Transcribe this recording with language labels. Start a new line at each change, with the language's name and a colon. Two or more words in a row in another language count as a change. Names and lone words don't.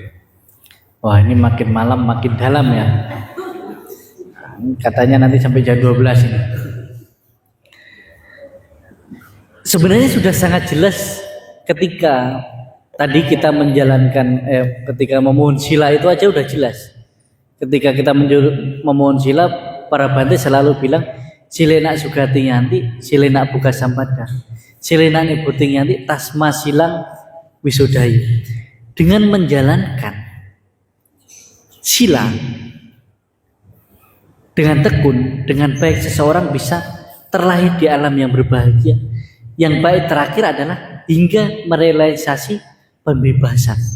Indonesian: Wah, ini makin malam makin dalam ya. Katanya nanti sampai jam 12 ini. Sebenarnya sudah sangat jelas ketika tadi kita menjalankan ketika memohon sila itu aja udah jelas. Ketika kita memohon sila, para Bante selalu bilang
Pali: silenak sugati nyanti, silenak buka sampada, silenak nibuti nyanti, tasma silang wisudai.
Indonesian: Dengan menjalankan sila dengan tekun, dengan baik, seseorang bisa terlahir di alam yang berbahagia. Yang baik terakhir adalah hingga merealisasi pembebasan.